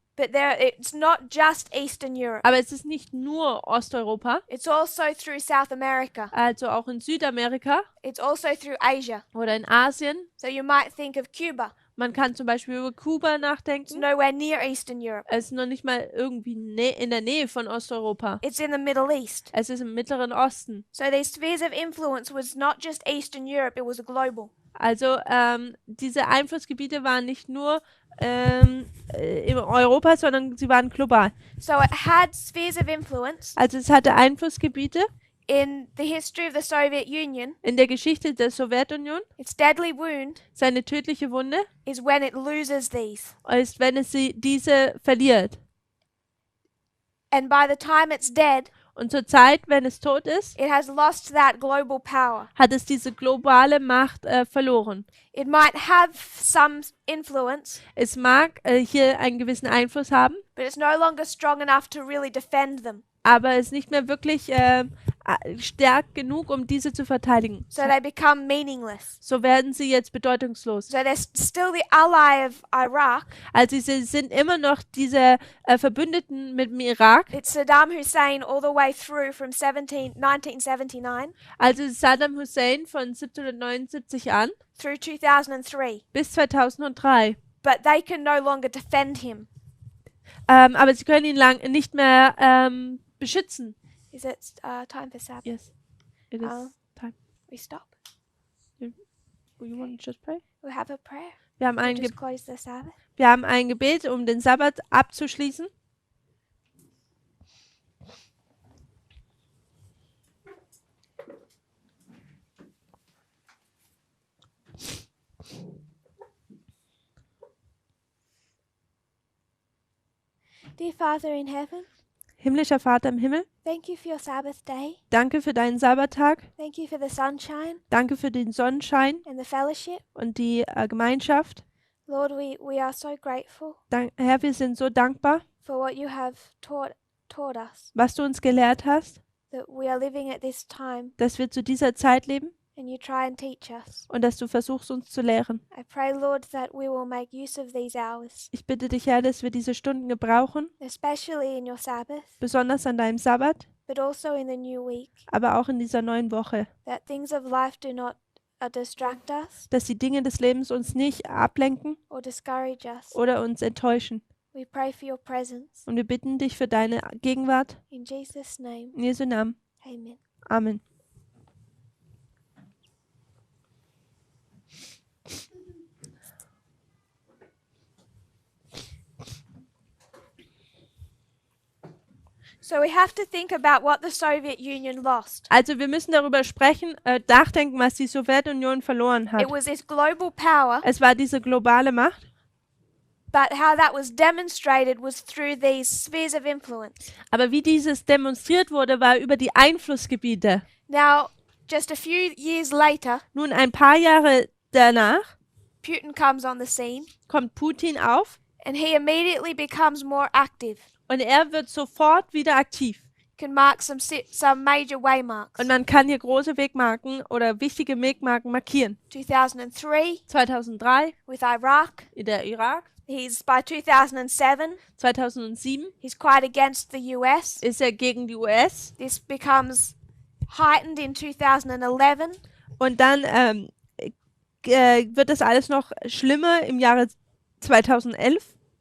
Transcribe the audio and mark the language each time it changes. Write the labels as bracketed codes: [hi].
[en] But it's not just Eastern Europe. [de] Aber es ist nicht nur Osteuropa, [en] It's also through South America. [de] also auch in Südamerika [en] It's also through Asia. [de] oder in Asien. [en] So you might think of Cuba. [de] Man kann zum Beispiel über Kuba [en] It's [de] nachdenken. [en] nowhere near Eastern Europe. [de] Es ist noch nicht mal irgendwie in der Nähe von Osteuropa. [en] It's in the Middle East. [de] Es ist im Mittleren Osten. [en] So these spheres of influence was not just Eastern Europe, it was global. [de] Also diese Einflussgebiete waren nicht nur in Europa, sondern sie waren global. [en] So it had spheres of influence [de] Also es hatte Einflussgebiete [en] in the history of the Soviet Union. [de] in der Geschichte der Sowjetunion. [en] Its deadly wound [de] Seine tödliche Wunde [en] is when it loses these. [de] ist, wenn es diese verliert. [en] And by the time it's dead, [de] Und zur Zeit, wenn es tot ist, [en] it has lost that global power. [de] hat es diese globale Macht verloren. [en] It might have some influence, [de] Es mag hier einen gewissen Einfluss haben, [en] but it's no longer strong enough to really defend them. [de] aber es ist nicht mehr wirklich stark genug, um diese zu verteidigen. [en] So they become meaningless. [de] So werden sie jetzt bedeutungslos. [en] So they're still the ally of Iraq. [de] Also sie sind immer noch diese Verbündeten mit dem Irak. [en] It's Saddam Hussein all the way through from 1979 [de] Also Saddam Hussein von 1779 an [en] through 2003. [de] bis 2003. [en] But they can no longer defend him. [de] Aber sie können ihn nicht mehr beschützen. [en] Is it time for Sabbath? Yes, it is Oh. time. We stop. You want to just pray? We have a prayer. [de] Wir haben, [en] We [de] ein [en] just close the Sabbath. [de] Wir haben ein Gebet, um den Sabbat abzuschließen. [en] Dear Father in heaven, [de] Himmlischer Vater im Himmel, [en] thank you for your Sabbath day. [de] danke für deinen Sabbattag. [en] Thank you for the sunshine [de] Danke für den Sonnenschein [en] and the fellowship. [de] und die Gemeinschaft. [en] Lord, we are so grateful [de] Herr, wir sind so dankbar, [en] for what you have taught us, [de] was du uns gelehrt hast, [en] that we are living at this time [de] dass wir zu dieser Zeit leben [en] and you try and teach us. [de] und dass du versuchst, uns zu lehren. [en] I pray, Lord, that we will make use of these hours, [de] Ich bitte dich, Herr, dass wir diese Stunden gebrauchen, [en] especially in your Sabbath, [de] besonders an deinem Sabbat, [en] but also in the new week, [de] aber auch in dieser neuen Woche, [en] that things of life do not distract us [de] dass die Dinge des Lebens uns nicht ablenken [en] or discourage us. [de] oder uns enttäuschen. [en] We pray for your presence. [de] Und wir bitten dich für deine Gegenwart. [en] In Jesus' name, [de] In Jesu Namen. [en] amen. [de] Amen. [en] So we have to think about what the Soviet Union lost. [de] Also wir müssen darüber sprechen, nachdenken, was die Sowjetunion verloren hat. [en] It was this global power, [de] Es war diese globale Macht, [en] but how that was demonstrated was through these spheres of influence. [de] aber wie dieses demonstriert wurde, war über die Einflussgebiete. [en] Now, just a few years later, [de] Nun, ein paar Jahre danach [en] Putin comes on the scene [de] kommt Putin auf [en] and he immediately becomes more active. [de] und er wird sofort wieder aktiv. [en] Can mark some major waymarks. [de] Und man kann hier große Wegmarken oder wichtige Wegmarken markieren. [en] 2003 [de] 2003 [en] with Iraq. [de] in der Irak, [en] He's by 2007. [de] 2007 [en] He's quite against the US. [de] ist er gegen die US [en] This becomes heightened in 2011 [de] und dann wird das alles noch schlimmer im Jahre 2011,